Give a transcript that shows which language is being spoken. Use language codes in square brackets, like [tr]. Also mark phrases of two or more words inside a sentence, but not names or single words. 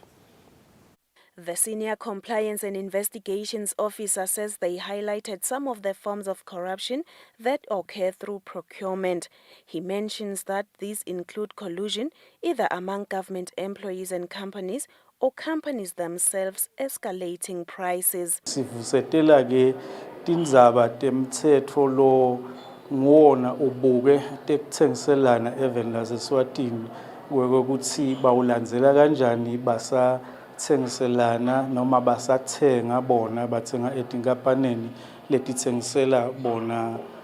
[en] The Senior Compliance and Investigations Officer says they highlighted some of the forms of corruption that occur through procurement. He mentions that these include collusion, either among government employees and companies or companies themselves escalating prices. [ss] Sivusetela ke tindzaba temtsetfo lo ngona ubuke tekutsengiselana even laseSwatini kwekuthi bawulandzela kanjani basa tsengiselana noma basathenga bona bathenga etinkampanini letitsengisela bona